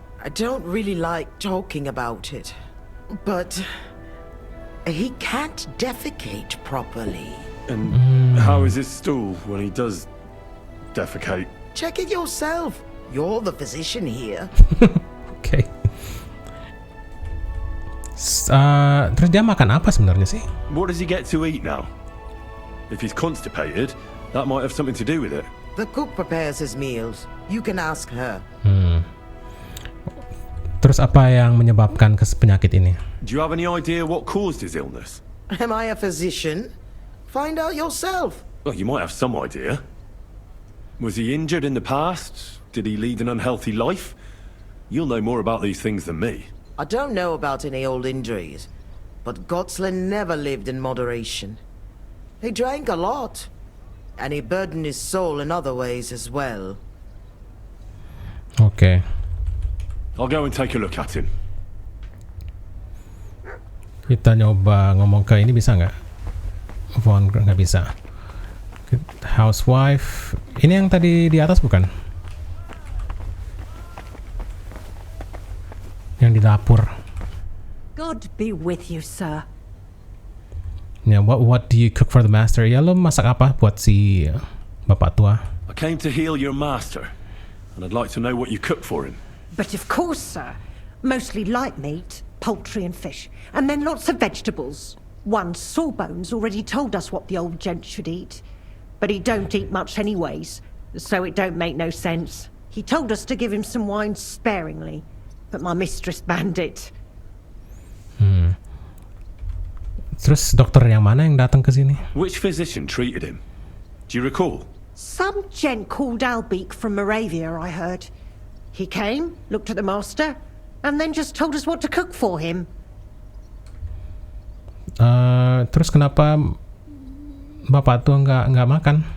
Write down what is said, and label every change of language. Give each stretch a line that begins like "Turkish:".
English: I don't really like talking about it, but he can't defecate properly. And how is his stool when he does defecate? Check it yourself. You're the physician here.
Indonesian: Oke. Terus dia makan apa sebenarnya sih?
English: What does he get to eat now? If he's constipated, that might have something to do with it. The cook prepares his meals. You can ask her.
Indonesian: Terus apa yang menyebabkan penyakit ini?
English: Do you have any idea what caused his illness? Am I a physician? Find out yourself. Well, you might have some idea. Was he injured in the past? Did he lead an unhealthy life? You'll know more about these things than me. I don't know about any old injuries, but Gotslin never lived in moderation. He drank a lot, and he burdened his soul in other ways as well.
Indonesian: Oke.
English: I'll go and take a look at him.
Indonesian: Kita nyoba ngomong ke ini bisa nggak? Phone nggak bisa. Housewife. Ini yang tadi di atas bukan? Yang di dapur.
English: God be with you, sir. Ya, what do you cook for the master?
Indonesian: Ya, lo masak apa buat si bapak tua?
English: I came to heal your master, and I'd like to know what you cook for him. But of course, sir. Mostly light meat, poultry and fish, and then lots of vegetables. One Sawbones already told us what the old gent should eat, but he don't eat much anyways, so it don't make no sense. He told us to give him some wine sparingly, but my mistress banned it.
Indonesian: Terus dokter yang mana yang datang ke sini?
English: Which physician treated him? Do you recall? Some gent called Albeek from Moravia, I heard. He came, looked at the master, and then just told us what to cook for him.
Indonesian: Terus kenapa bapak tua nggak makan?